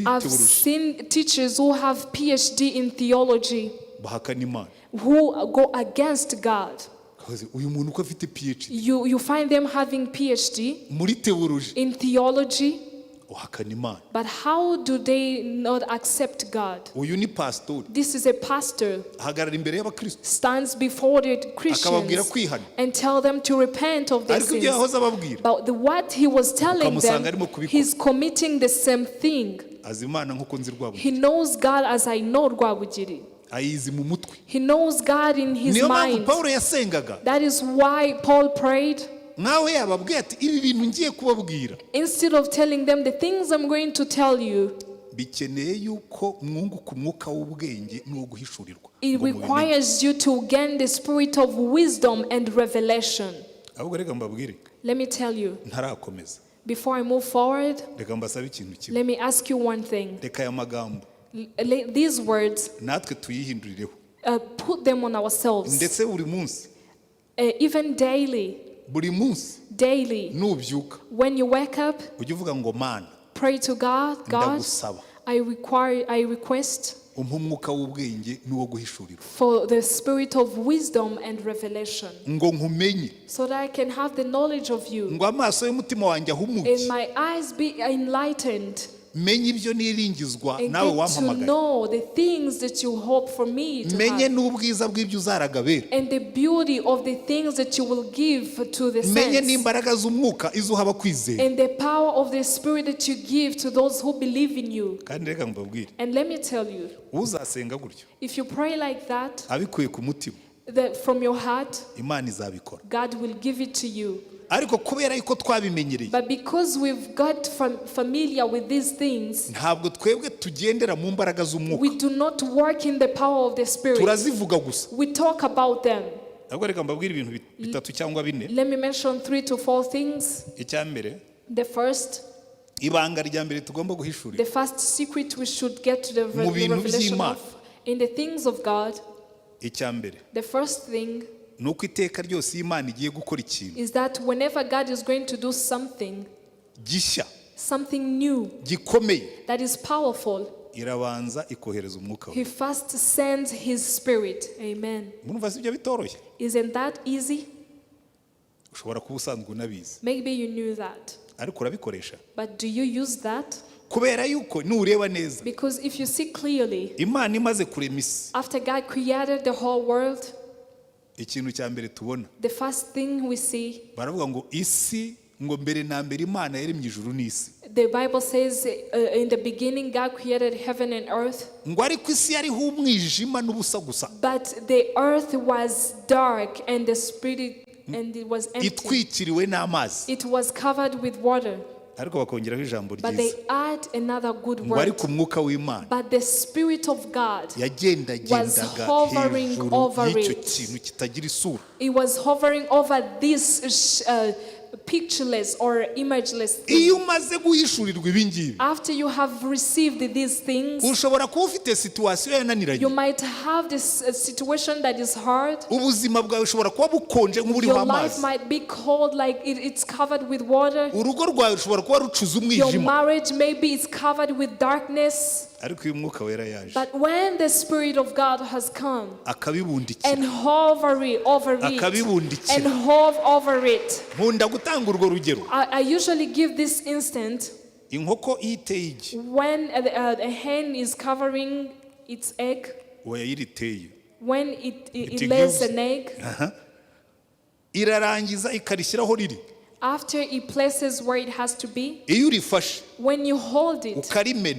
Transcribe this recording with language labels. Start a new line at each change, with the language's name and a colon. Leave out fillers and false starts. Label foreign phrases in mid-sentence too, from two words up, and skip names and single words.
English: I've theology seen teachers who have PhD in theology
Kinyarwanda: bahakana Imana.
English: who go against God.
Kinyarwanda: Kazi, uyu muntu uko afite PhD
English: You find them having PhD
Kinyarwanda: muri theology
English: in theology,
Kinyarwanda: uhakana Imana.
English: but how do they not accept God?
Kinyarwanda: uyu ni pastor
English: This is a pastor,
Kinyarwanda: ahagarara imbere y'abakristo
English: stands before the
Kinyarwanda: akababwira
English: Christians
Kinyarwanda: kwihana
English: and tell them to repent of their
Kinyarwanda: ariko ibyo
English: sins.
Kinyarwanda: yahoze ababwira
English: But what he was telling
Kinyarwanda: ukamusanga
English: them,
Kinyarwanda: arimo kubikora.
English: he's committing the same thing.
Kinyarwanda: azi Imana nk'uko nzi
English: He Rwabugiri knows God as I know Rwabugiri.
Kinyarwanda: ayizi mu mutwe.
English: He knows God in his
Kinyarwanda: niyo mpamvu
English: mind.
Kinyarwanda: Pawulo yasengaga
English: That is why Paul prayed.
Kinyarwanda: nawe yababwiye ati ibi bintu ngiye kubabwira
English: Instead of telling them the things I'm going to tell you,
Kinyarwanda: bikeneye yuko mwunguka umwuka w'ubwenge n'uwo guhishurirwa
English: it
Kinyarwanda: ngo mubimenye.
English: requires you to gain the spirit of wisdom and revelation.
Kinyarwanda: ahubwo reka mbabwire
English: Let me tell you,
Kinyarwanda: ntarakomeza
English: Before I move forward,
Kinyarwanda: reka mbasabe ikintu kimwe.
English: let me ask you one thing.
Kinyarwanda: Reka aya magambo
English: These words,
Kinyarwanda: natwe tuyihindurireho
English: put them on ourselves.
Kinyarwanda: ndetse buri munsi
English: Even daily,
Kinyarwanda: buri munsi
English: daily,
Kinyarwanda: nubyuka
English: when you wake up,
Kinyarwanda: ujye uvuga ngo Mana
English: pray to God. God,
Kinyarwanda: ndagusaba
English: I request
Kinyarwanda: umpa umwuka w'ubwenge n'uwo guhishurirwa
English: for the spirit of wisdom and revelation,
Kinyarwanda: ngo nkumenye
English: so that I can have the knowledge of you,
Kinyarwanda: ngo amaso y'umutima wanjye ahumuke
English: and my eyes be enlightened,
Kinyarwanda: menye ibyo niringizwa
English: and
Kinyarwanda: nawe
English: get to
Kinyarwanda: wampamagaye
English: know the things that you hope for me to
Kinyarwanda: menye
English: have,
Kinyarwanda: n'ubwiza bw'ibyo uzaragabera
English: and the beauty of the things that you will give to the
Kinyarwanda: menye
English: saints,
Kinyarwanda: n'imbaraga z'umwuka izo uha abakwizera
English: and the power of the spirit that you give to those who believe in you.
Kinyarwanda: kandi reka mbabwire
English: And let me tell you,
Kinyarwanda: uzasenga gutyo
English: if you pray like that,
Kinyarwanda: abikuye ku mutima
English: that from your heart,
Kinyarwanda: Imana izabikora
English: God will give it to you.
Kinyarwanda: ariko kubera yuko twabimenyereye
English: But because we've got familiar with these things,
Kinyarwanda: ntabwo twebwe tugendera mu mbaraga z'umwuka
English: we do not work in the power of the Spirit.
Kinyarwanda: turazivuga gusa
English: We talk about them.
Kinyarwanda: ahubwo reka mbabwire ibintu bitatu cyangwa bine.
English: Let me mention 3 to 4 things.
Kinyarwanda: icya mbere
English: The first,
Kinyarwanda: ibanga rya mbere tugomba guhishurira
English: the first secret we should get to the
Kinyarwanda: Mu bintu
English: revelation
Kinyarwanda: by'Imana.
English: of in the things of God.
Kinyarwanda: icya mbere
English: The first thing
Kinyarwanda: ni uko iteka ryose iyo Imana igiye gukora ikintu
English: is that whenever God is going to do something,
Kinyarwanda: gishya
English: something new
Kinyarwanda: gikomeye
English: that is powerful,
Kinyarwanda: irabanza ikohereza umwuka
English: He first sends His Spirit. Amen.
Kinyarwanda: murumva si ibyo bitoroshye
English: Isn't that easy?
Kinyarwanda: ushobora kuba usanzwe unabizi
English: Maybe you knew that.
Kinyarwanda: ariko urabikoresha
English: But do you use that?
Kinyarwanda: kubera yuko nureba neza
English: Because if you see clearly,
Kinyarwanda: Imana imaze kurema isi
English: after God created the whole world,
Kinyarwanda: ikintu cya mbere tubona
English: the first thing we see,
Kinyarwanda: baravuga ngo isi ngo mbere na mbere Imana yaremye ijuru n'isi
English: the Bible says in the beginning God created heaven and earth,
Kinyarwanda: ngo ariko isi yariho umwijima n'ubusa gusa
English: but the earth was dark and the spirit and it was empty.
Kinyarwanda: itwikiriwe n'amazi
English: It was covered with water.
Kinyarwanda: ariko bakongeraho ijambo
English: But they
Kinyarwanda: ryiza
English: add another good
Kinyarwanda: ngo
English: word.
Kinyarwanda: ariko umwuka w'Imana
English: But the Spirit of God
Kinyarwanda: yagendagendaga
English: hovering
Kinyarwanda: hejuru
English: over
Kinyarwanda: y'icyo
English: it.
Kinyarwanda: kintu kitagira isura
English: It was hovering over this pictureless or imageless thing.
Kinyarwanda: iyo umaze guhishurirwa ibi ngibi
English: After you have received these things,
Kinyarwanda: ushobora kuba ufite situwasiyo yananiranye
English: you might have this situation that is hard.
Kinyarwanda: ubuzima bwawe ushobora kuba bukonje nk'uburiho
English: Your life
Kinyarwanda: amazi
English: might be cold, like it's covered with water.
Kinyarwanda: urugo rwawe rushobora kuba rucuze
English: Your
Kinyarwanda: umwijima
English: marriage maybe is covered with darkness.
Kinyarwanda: ariko iyo umwuka wera yaje
English: But when the Spirit of God has come
Kinyarwanda: akabibundikira
English: and hover over it
Kinyarwanda: akabibundikira
English: and hover over it,
Kinyarwanda: nkunda gutanga urwo rugero
English: I usually give this instant
Kinyarwanda: inkoko iyo iteye igi
English: when a hen is covering its egg,
Kinyarwanda: oya iyo iriteye
English: when it It lays gives- an egg,
Kinyarwanda: irarangiza ikarishyiraho riri
English: after it places where it has to be,
Kinyarwanda: iyo urifashe
English: when you hold it
Kinyarwanda: ukarimena